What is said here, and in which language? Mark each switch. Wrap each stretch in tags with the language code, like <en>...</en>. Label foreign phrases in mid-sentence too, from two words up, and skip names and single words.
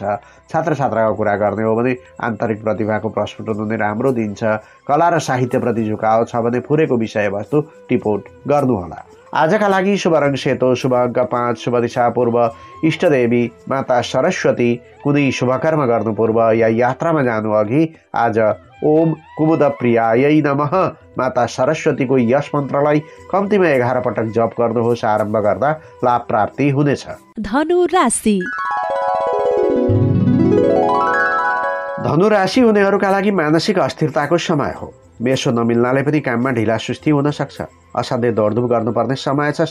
<ne>छात्र छात्राको कुरा गर्ने हो भने आन्तरिक प्रतिभाको प्रस्फुटन हुने राम्रो दिन छ। कला र साहित्यप्रति झुकाव छ भने फुरेको विषयवस्तु टिपोट गर्नुहोला। आजका लागि शुभ रङ सेतो, शुभ अङ्क 5, शुभ दिशा पूर्व, इष्टदेवी माता सरस्वती। कुनै शुभकर्म गर्नु पूर्व या यात्रामा जानु अघि आज</ne> <sa>ओम कुमुद प्रियायै नमः</sa> <ne>माता सरस्वतीको यस मन्त्रलाई कम्तीमा 11 पटक जप गर्नुहोस्। आरम्भ गर्दा लाभ प्राप्ति हुनेछ। धनु राशि। धनु राशि हुनेहरूका लागि मानसिक अस्थिरताको समय हो। मेसो नमिल्नाले पनि काममा ढिला सुस्ती हुन सक्छ। असाध्यै दौडधुप गर्नुपर्ने समय छ।</ne>